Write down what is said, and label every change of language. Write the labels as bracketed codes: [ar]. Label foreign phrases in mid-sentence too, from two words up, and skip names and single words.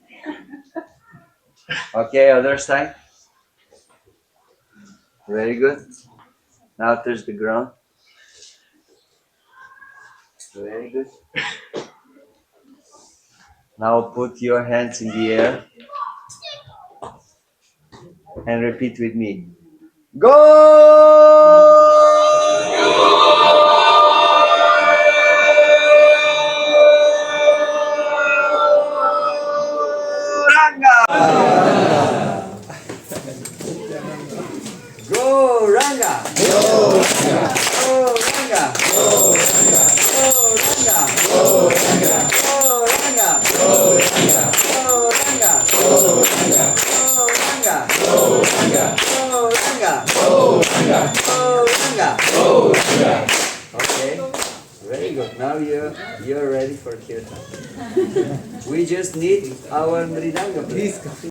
[en] Okay, other side. Very good. Now touch the ground. Very good. Now put your hands in the air and repeat with me. Go! Go Ranga! Go Ranga! Go Ranga! Go Ranga! Go Ranga! Go Ranga! Go Ranga! Go Ranga! Go Ranga! Go Ranga! Go Ranga! Go Ranga! Go Ranga! Go Ranga! Go Ranga! Okay, very good. Now you're ready for kirtan. We just need our mridanga. Please come.